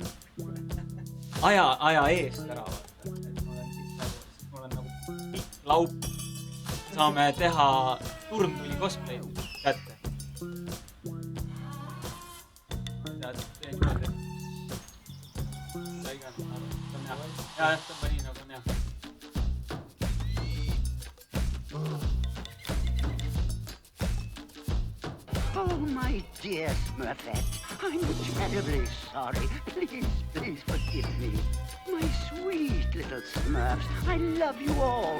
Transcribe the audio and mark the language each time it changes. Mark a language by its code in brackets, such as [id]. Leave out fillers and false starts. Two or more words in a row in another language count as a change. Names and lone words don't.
[et] Aja eest ära vaata. Ma olen nagu pikk laup. Saame teha turmtuli cosplay'd kätte. Tead, teen niimoodi. Ja, tõmba nii nagu on hea. [en] Oh, my dear Smurfette, I'm terribly sorry. Please forgive me. My sweet little Smurfs, I love you all.